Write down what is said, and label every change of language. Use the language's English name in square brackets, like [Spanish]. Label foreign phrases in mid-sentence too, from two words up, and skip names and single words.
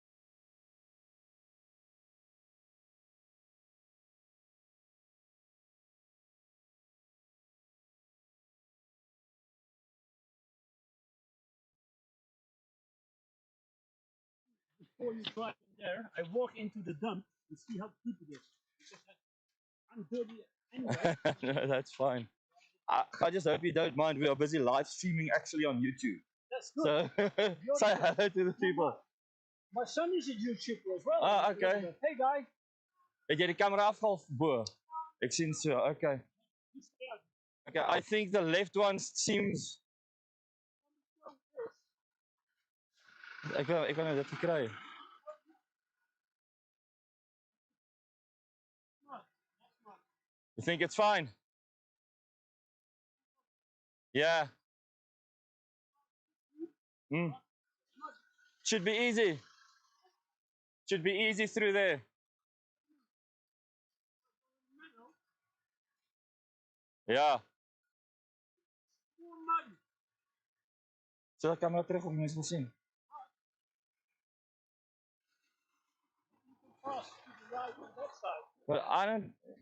[English] Before you drive in there, I walk into the dump and see how deep it is. Because I'm dirty anyway. No, that's fine. I just hope you don't mind. We are busy live streaming actually on YouTube. That's good. So say hello to the people. My son is a YouTuber as well. Ah, okay. Hey, guy. [Afrikaans] Het jy die camera afgehaal bo? Ek sien so. [English] Okay. Okay, I think the left one seems [Afrikaans] ek kan dit kry. [English] You think it's fine? Yeah. Mm. Should be easy. Should be easy through there. Yeah. [Afrikaans] So camera terug om mense wil sien. [English] But I don't.